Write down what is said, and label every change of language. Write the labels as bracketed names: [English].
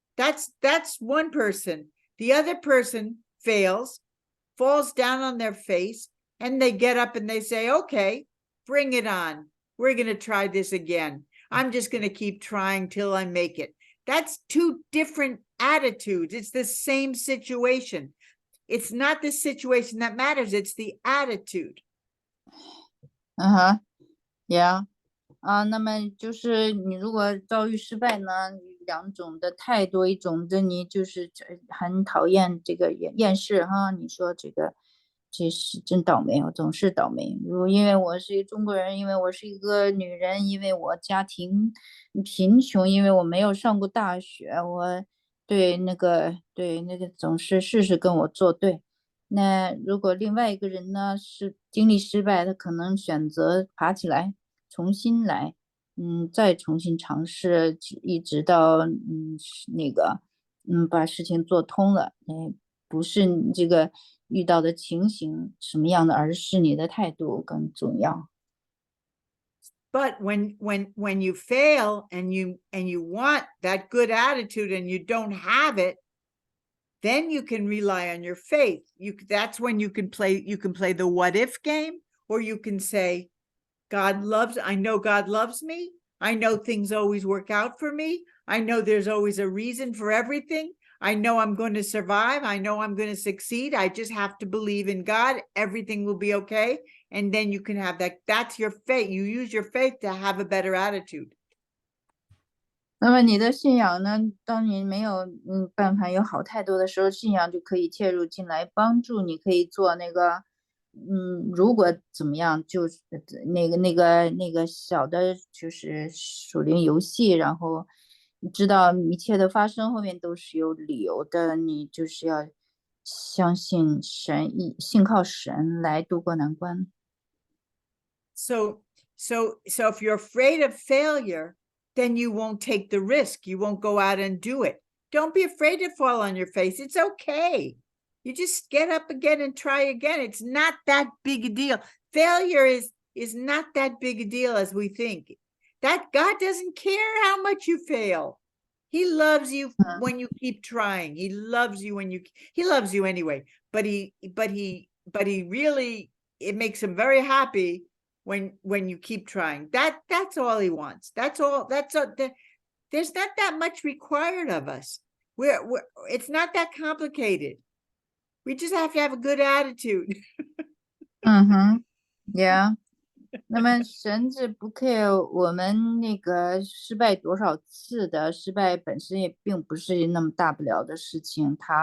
[English] That's one person. The other person fails, falls down on their face, and they get up and they say, okay, bring it on. We're going to try this again. I'm just going to keep trying till I make it. That's two different attitudes. It's the same situation. It's not the situation that matters. It's the attitude. Yeah. [Chinese] 那么就是你如果遭遇失败呢，两种的态度，一种的你就是很讨厌这个厌世哈，你说这是真倒霉，我总是倒霉。因为我是一个中国人，因为我是一个女人，因为我家庭贫穷，因为我没有上过大学，我对那个总是事事跟我作对。那如果另外一个人呢是经历失败，他可能选择爬起来，重新来，再重新尝试，一直到那个把事情做通了。不是你这个遇到的情形什么样的，而是你的态度更重要。 [English] But when you fail and you want that good attitude and you don't have it, then you can rely on your faith. That's when you can play the what if game, or you can say, I know God loves me. I know things always work out for me. I know there's always a reason for everything. I know I'm going to survive. I know I'm going to succeed. I just have to believe in God. Everything will be okay. And then you can have that. That's your faith. You use your faith to have a better attitude. [Chinese] 那么你的信仰呢？当你没有办法有好态度的时候，信仰就可以切入进来帮助你，可以做那个如果怎么样，就是那个小的，就是属灵游戏，然后你知道一切的发生后面都是有理由的，你就是要相信神，信靠神来度过难关。 [English] So if you're afraid of failure, then you won't take the risk. You won't go out and do it. Don't be afraid to fall on your face. It's okay. You just get up again and try again. It's not that big a deal. Failure is not that big a deal as we think. That God doesn't care how much you fail. He loves you when you keep trying. He loves you he loves you anyway, but he really, it makes him very happy when you keep trying. That's all he wants. That's all. There's not that much required of us. It's not that complicated. We just have to have a good attitude. Yeah. [Chinese] 那么神是不 care 我们那个失败多少次的，失败本身也并不是那么大不了的事情。